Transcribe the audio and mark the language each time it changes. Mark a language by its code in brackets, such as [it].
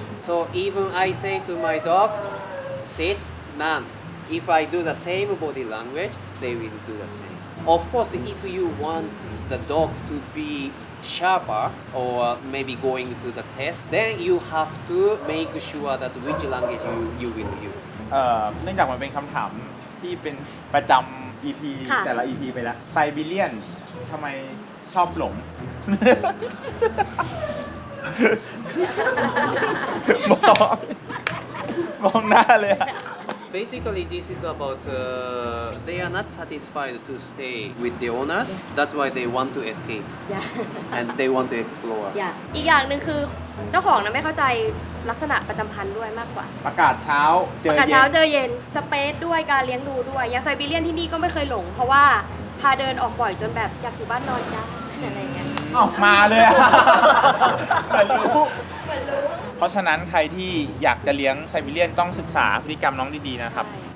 [en] So even I say to my dog, sit, none. If I do the same body language, they will do the same. Of course, if you want the dog to be sharper or maybe going to the test, then you have to make sure that which language you will use. [th] เนื่องจากมันเป็นคำถามที่เป็นประจำ EP แต่ละ EP ไปแล้วไซบีเรียนทำไมชอบหลง มองหน้าเลยอะ [en] Basically, this is about they are not satisfied to stay with the owners. That's why they want to escape and they want to explore. [th] อีกอย่างหนึ่งคือเจ้าของนะไม่เข้าใจลักษณะประจำพันธุ์ด้วยมากกว่า ประกาศเช้าเจอ ประกาศ เย็ เช้าน เจอเย็นสเปซด้วยการเลี้ยงดูด้วยอย่างไซบีเรียนที่นี่ก็ไม่เคยหลง เพราะว่าพาเดินออกบ่อยจนแบบอยากอยู่บ้านนอนจ้าอะไรอย่างเงี้ย อ้าวมาเลยอะเหมือนรู้ เพราะฉะนั้นใครที่อยากจะเลี้ยงไซบีเรียนต้องศึกษาพฤติกรรมน้องดีๆนะครับ